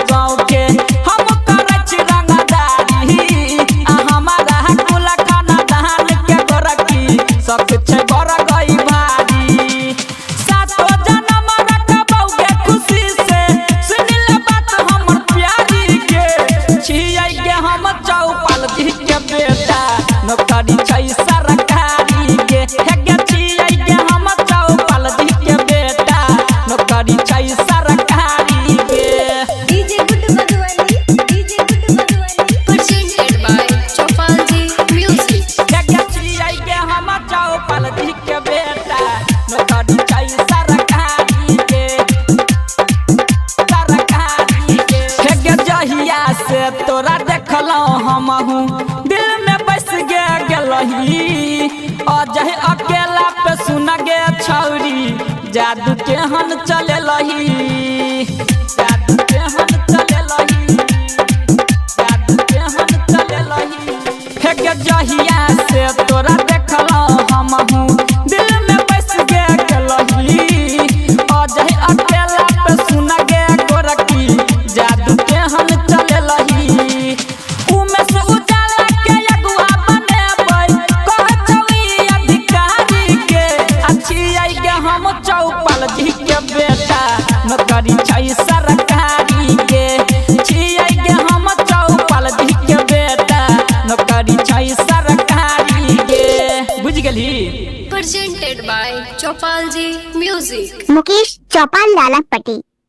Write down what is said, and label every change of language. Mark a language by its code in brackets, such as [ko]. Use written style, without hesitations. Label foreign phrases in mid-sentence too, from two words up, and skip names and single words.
[mai] गाँव के हम करै छी रंगदारी आ हमारा कुल खानदान के गोरकी शौक छै बड़ गई भारी सातो जन्म रखबौगे खुशी से सुन ले बात हमर प्यारी के छियै गे हम चौपाल दी के बेटा नौकरी छै सरकारी गे हे गे छियै गे हम चौपाल दी के बेटा नौकरी छै सरकारी गे [en] DJ Good Madhwani, DJ Good Madhwani, presented by Chopalji Music। [mai] गे छियै गे हम चौपाल दी के बेटा नौकरी छै सरकारी गे सरकारी गे हे गे जहिया से तोरा देखलौ हमहू दिल में बस गे गेलही अजह अकेला पे सुन गे छौरी जादू केहन चलेलही जादू केहन चलेलही जादू केहन चलेलही हे गे जहिया से तोरा देखलौ हमहू दिल में बस गे गेलही अजह अकेला पे सुन गे गोरकी जादू केहन चलेलही उमेश उजाला के अगुआ बनेबै कह छौई अधिकारी के छियै गे हम चौपाल दी के बेटा नौकरी छै सरकारी गे छियै गे हम चौपाल दी के बेटा नौकरी छै सरकारी गे बुझ गेली [en] Presented by Chopalji Music। [mai] मुकेश चौपाल लाला पटी